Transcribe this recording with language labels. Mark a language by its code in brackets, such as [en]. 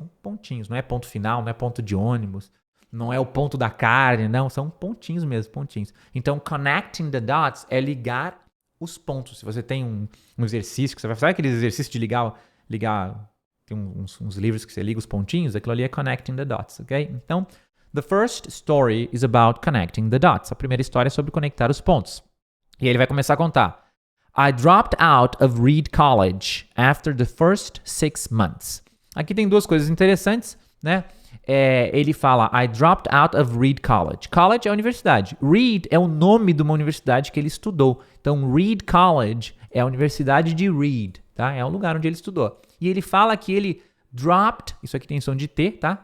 [pt] São pontinhos, não é ponto final, não é ponto de ônibus, não é o ponto da carne, não, são pontinhos mesmo, pontinhos. Então, [en] connecting the dots [pt] é ligar os pontos. Se você tem um exercício, que você vai fazer aquele exercício de ligar tem uns livros que você liga os pontinhos, aquilo ali é connecting the dots, ok? Então, [en] the first story is about connecting the dots. [pt] A primeira história é sobre conectar os pontos. E aí ele vai começar a contar. [en] I dropped out of Reed College after the first 6 months. [pt] Aqui tem duas coisas interessantes, né? Ele fala, [en] I dropped out of Reed College. [pt] College é a universidade. Reed é o nome de uma universidade que ele estudou. Então, Reed College é a universidade de Reed, tá? É o lugar onde ele estudou. E ele fala que ele dropped, isso aqui tem som de T, tá?